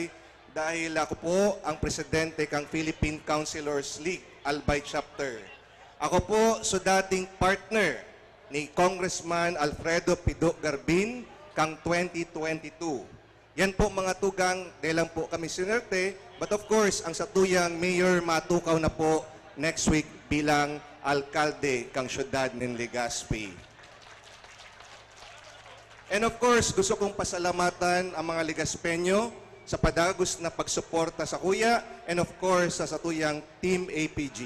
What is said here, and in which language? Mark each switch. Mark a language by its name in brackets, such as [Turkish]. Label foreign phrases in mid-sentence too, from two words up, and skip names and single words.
[Bikol] Dahil ako po ang presidente kang Philippine Councilors League, Albay Chapter. Ako po so dating partner ni Congressman Alfredo Pido Garbin kang 2022. Yan po mga tugang, dahil lang po kami sinerte, [English] but of course, [Bikol] ang satuyang mayor matukaw na po next week bilang alkalde kang syudad ng Legazpi. [English] And of course, [Bikol] gusto kong pasalamatan ang mga Legazpenyo sa padagos na pagsuporta sa kuya [English] and of course [Bikol] sa satuyang Team APG.